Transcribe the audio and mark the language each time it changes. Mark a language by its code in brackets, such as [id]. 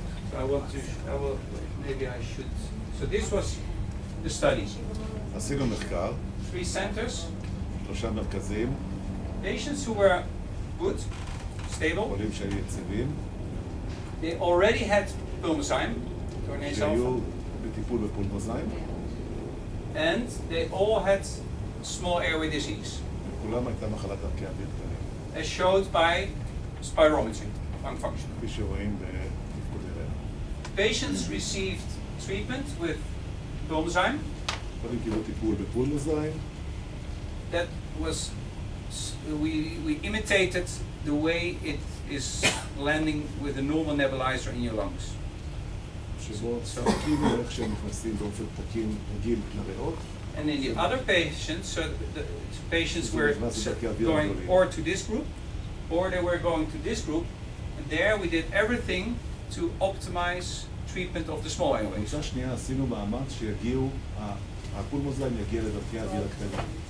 [en] So maybe I should. So this was the study. [he] עשינו מחקר, [en] 3 centers. [he] 3 מרכזים, [en] Patients who were good, stable. [he] חולים שהיו יציבים, [en] They already had pulmozyme, [he] שהיו בטיפול בפולמוזיים, [en] and they all had small airway disease, [he] לכולם הייתה מחלת דרכי אוויר קטנים, [en] as showed by spirometry, lung function. [he] כפי שרואים בתפקוד הריאה. [en] Patients received treatment with pulmozyme. [he] חולים קיבלו טיפול בפולמוזיים, [en] That was, we imitated the way it is landing with a normal nebulizer in your lungs. [he] שבו צחקים איך שהם נכנסים באופן תקין רגיל לריאות. [en] And in the other patients, so the patients were going or to this group, or they were going to this group, and there we did everything to optimize treatment of the small airways. [he] בקבוצה שנייה עשינו מאמץ שיגיעו, הפולמוזיים יגיע לדרכי האוויר הקטנים.